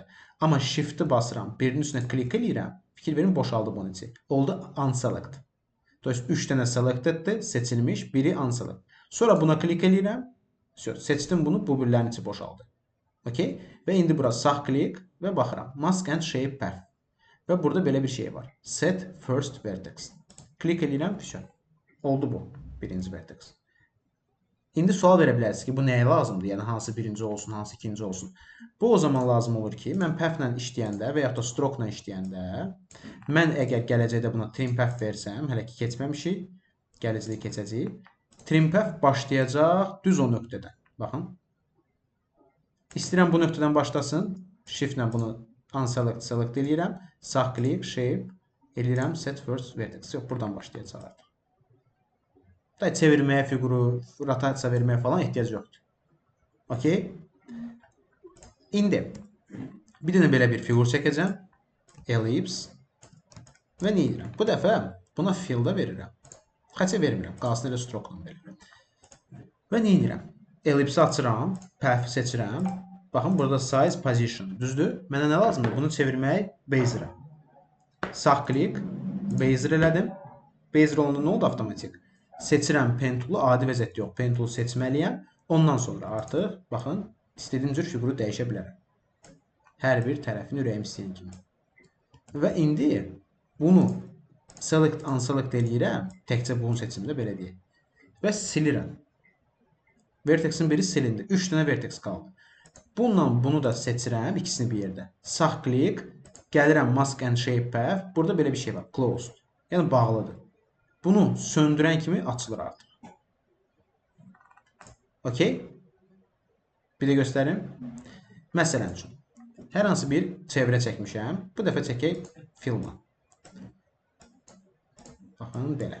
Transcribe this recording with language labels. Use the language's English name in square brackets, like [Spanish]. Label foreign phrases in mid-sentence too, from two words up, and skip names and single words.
[Azerbaijani] Amma shift-i basıram, birinin üstünə klik edirəm. Fikir verin, boşaldı bunun içi. Oldu unselect. [Russian] То есть [Azerbaijani] 3 dənə selecteddir, seçilmiş, biri unselect. Sonra buna klik edirəm. Seçdim bunu, bu birlərin içi boşaldı. Okay? Və indi bura sağ klik və baxıram. [English] Mask and shape path. [Azerbaijani] Və burada belə bir şey var. [English] Set first vertex. [Azerbaijani] Klik edirəm, füsun. Oldu bu, birinci vertex. İndi sual verə bilərsiniz ki, bu nəyə lazımdır? Yəni, hansı birinci olsun, hansı ikinci olsun? Bu o zaman lazım olur ki, mən path-lə işləyəndə və yaxud da stroke-la işləyəndə, mən əgər gələcəkdə buna [English] trim path [Azerbaijani] versəm, hələ ki keçməmişik, gələcəkdə keçəcəyik, [English] trim path [Azerbaijani] başlayacaq düz o nöqtədən. Baxın. İstəyirəm bu nöqtədən başlasın. Shift-lə bunu select edirəm. Sağ klik, shape, edirəm [English] set first vertex. [Azerbaijani] Yox, buradan başlayacaq artıq. Da çevirməyə fiquru, rotasiya verməyə falan ehtiyac yoxdur. Okay? İndi bir dənə belə bir fiqur çəkəcəm. Ellipse. Və nə edirəm? Bu dəfə buna fill-da verirəm. Xəçə vermirəm. Qalsın elə stroke-la verirəm. Və nə edirəm? Ellipse açıram. Path seçirəm. Baxın, burada size, position. Düzdür? Mənə nə lazımdır? Bunu çevirmək Bezier-ə. Sağ klik. Bezier elədim. Bezier olanda nə oldu avtomatik? Seçirəm [English] pen toolu, [Azerbaijani] adi vəziyyətdə yox. [English] Pen toolu [Azerbaijani] seçməliyəm. Ondan sonra artıq, baxın, istədiyim cür fiquru dəyişə bilərəm. Hər bir tərəfini ürəyim istəyən kimi. Və indi bunu select, unselect eləyirəm. Təkcə bunun seçimində belə deyək. Və silirəm. Vertexin biri silindi. 3 dənə vertex qaldı. Bununla bunu da seçirəm, ikisini bir yerdə. Sağ klik, gəlirəm [English] mask and shape path. [Azerbaijani] Burada belə bir şey var, closed. Yəni bağlıdır. Bunu söndürən kimi açılır artıq. Okay? Bir də göstərim. Məsələn üçün, hər hansı bir çevrə çəkmişəm. Bu dəfə çəkək filmla. Baxın, belə.